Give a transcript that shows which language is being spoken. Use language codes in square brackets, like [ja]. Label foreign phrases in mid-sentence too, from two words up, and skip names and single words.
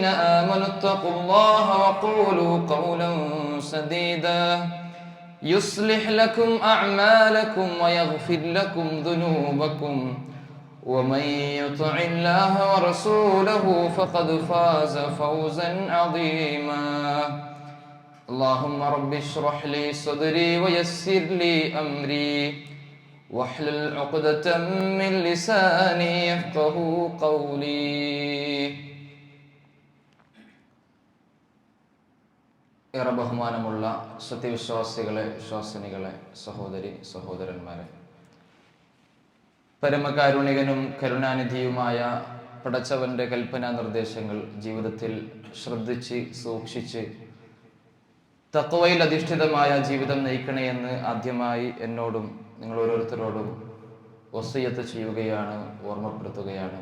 [ar] آمنوا اتقوا الله وقولوا قولا سديدا يصلح لكم أعمالكم ويغفر لكم ذنوبكم ومن يطع الله ورسوله فقد فاز فوزا عظيما اللهم رب اشرح لي صدري ويسر لي أمري واحلل عقدة من لساني يفقهوا قولي [ml] ഏറെ ബഹുമാനമുള്ള സത്യവിശ്വാസികളെ, വിശ്വാസിനികളെ, സഹോദരി സഹോദരന്മാരെ, പരമകാരുണികനും കരുണാനിധിയുമായ പടച്ചവന്റെ കൽപ്പനാ നിർദ്ദേശങ്ങൾ ജീവിതത്തിൽ ശ്രദ്ധിച്ച് സൂക്ഷിച്ച് തഖ്വയിൽ അധിഷ്ഠിതമായ ജീവിതം നയിക്കണേ എന്ന് ആദ്യമായി എന്നോടും നിങ്ങൾ ഓരോരുത്തരോടും വസിയ്യത്ത് ചെയ്യുകയാണ്, ഓർമ്മപ്പെടുത്തുകയാണ്.